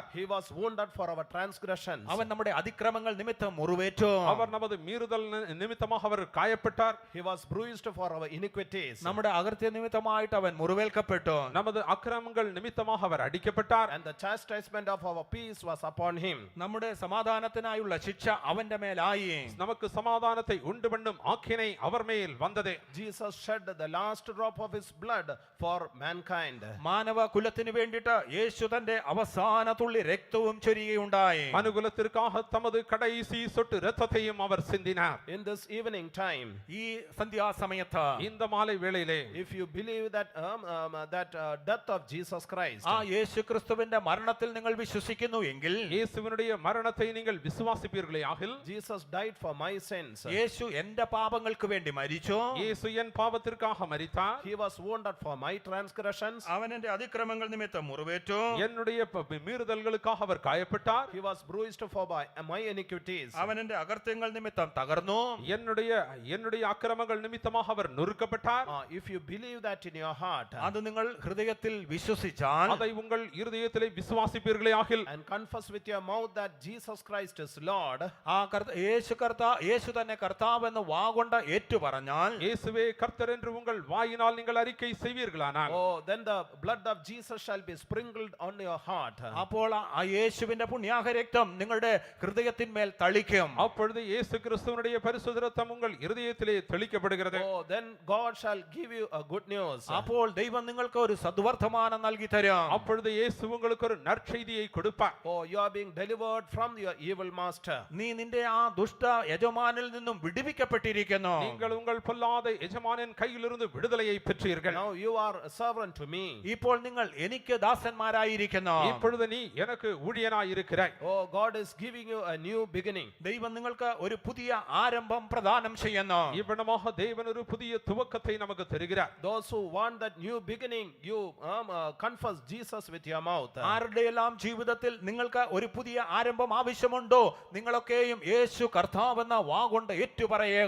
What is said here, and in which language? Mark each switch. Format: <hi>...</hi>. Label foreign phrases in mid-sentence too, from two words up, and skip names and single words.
<en>He was wounded for our transgressions.</en> <ml>അവൻ നമ്മുടെ അതിക്രമങ്ങൾ നിമിത്തം മുറിവേറ്റു.</ml> <ta>அவர் நமது மீறுதல் நிமித்தமாக அவர் காயப்பட்டார்.</ta> <en>He was bruised for our iniquities.</en> <ml>നമ്മുടെ അകൃത്യ നിമിത്തമായിട്ട് അവൻ മുറിവേൽക്കപ്പെട്ടു.</ml> <ta>நமது அக்கிரமங்கள் நிமித்தமாக அவர் அடிக்கப்பட்டார்.</ta> <en>And the chastisement of our peace was upon him.</en> <ml>നമ്മുടെ സമാധാനത്തിനായുള്ള ശിക്ഷ അവന്റെ മേലായി.</ml> <ta>நமக்கு சமாதானத்தை உண்டு பண்ணும் ஆக்கினை அவர் மேல் வந்தது.</ta> <en>Jesus shed the last drop of his blood for mankind.</en> <ml>മാനവ കുലത്തിന് വേണ്ടിയിട്ട് യേശു തന്റെ അവസാന തുള്ളി രക്തവും ചൊരിയുകയുണ്ടായി.</ml> <ta>மனுகுலத்திற்காக தமது கடைசி சொட்டு இரத்தத்தையும் அவர் சிந்தினார்.</ta> <en>In this evening time,</en> <ml>ഈ സന്ധ്യാസമയത്ത്</ml> <ta>இந்த மாலை வேளையிலே</ta> <en>if you believe that death of Jesus Christ,</en> <ml>ആ യേശു ക്രിസ്തുവിന്റെ മരണത്തിൽ നിങ്ങൾ വിശ്വസിക്കുന്നു എങ്കിൽ,</ml> <ta>இயேசுவினுடைய மரணத்தை நீங்கள் விசுவாசிப்பீர்களே ஆகில்,</ta> <en>Jesus died for my sins.</en> <ml>യേശു എന്റെ പാപങ്ങൾക്ക് വേണ്ടി മരിച്ചു.</ml> <ta>இயேசு என் பாவத்திற்காக மரித்தார்.</ta> <en>He was wounded for my transgressions.</en> <ml>അവൻ എന്റെ അതിക്രമങ്ങൾ നിമിത്തം മുറിവേറ്റു.</ml> <ta>என்னுடைய மீறுதல்களுக்காக அவர் காயப்பட்டார்.</ta> <en>He was bruised for my iniquities.</en> <ml>അവൻ എന്റെ അകൃത്യങ്ങൾ നിമിത്തം തകർന്നു.</ml> <ta>என்னுடைய அக்கிரமங்கள் நிமித்தமாக அவர் நொறுக்கப்பட்டார்.</ta> <en>If you believe that in your heart,</en> <ml>അത് നിങ്ങൾ ഹൃദയത്തിൽ വിശ്വസിച്ചാൽ,</ml> <ta>அதை உங்கள் இருதயத்திலே விசுவாசிப்பீர்களே ஆகில்,</ta> <en>and confess with your mouth that Jesus Christ is Lord,</en> <ml>യേശു തന്നെ കർത്താവെന്ന് വാഗൊണ്ട ഏറ്റു പറഞ്ഞാൽ,</ml> <ta>இயேசுவே கர்த்தர் என்று உங்கள் வாயினால் நீங்கள் அறிக்கை செய்வீர்களானால்,</ta> <en>then the blood of Jesus shall be sprinkled on your heart.</en> <ml>അപ്പോൾ ആ യേശുവിന്റെ പുണ്യാഹ രക്തം നിങ്ങളുടെ ഹൃദയത്തിന്മേൽ തളിക്കും.</ml> <ta>அப்பொழுது இயேசு கிறிஸ்துவினுடைய பரிசுத்த இரத்தம் உங்கள் இருதயத்திலே தெளிக்கப்படுகிறது.</ta> <en>Then God shall give you a good news.</en> <ml>അപ്പോൾ ദൈവം നിങ്ങൾക്ക് ഒരു സദ്വർത്തമാനം നൽകി തരും.</ml> <ta>அப்பொழுது இயேசு உங்களுக்கு ஒரு நற்செய்தியை கொடுப்பார்.</ta> <en>You are being delivered from your evil master.</en> <ml>നീ നിന്റെ ആ ദുഷ്ട യജമാനിൽ നിന്നും വിടുവിക്കപ്പെട്ടിരിക്കുന്നു.</ml> <ta>நீங்கள் உங்கள் பொல்லாத எஜமானின் கையிலிருந்து விடுதலையை பெற்றீர்கள்.</ta> <en>Now you are a servant to me.</en> <ml>ഇപ്പോൾ നിങ്ങൾ എനിക്ക് ദാസന്മാരായിരിക്കുന്നു.</ml> <ta>இப்பொழுது நீ எனக்கு ஊழியனாய் இருக்கிறாய்.</ta> <en>God is giving you a new beginning.</en> <ml>ദൈവം നിങ്ങൾക്ക് ഒരു പുതിയ ആരംഭം പ്രദാനം ചെയ്യുന്നു.</ml> <ta>இவ்விடமாக தேவன் ஒரு புதிய துவக்கத்தை நமக்கு தருகிறார்.</ta> <en>Those who want that new beginning, you confess Jesus with your mouth.</en> <ml>ആരുടെയെല്ലാം ജീവിതത്തിൽ നിങ്ങൾക്ക് ഒരു പുതിയ ആരംഭം ആവശ്യമുണ്ടോ, നിങ്ങളൊക്കെയും യേശു കർത്താവെന്ന വാഗൊണ്ട് ഏറ്റുപറയുക.</ml>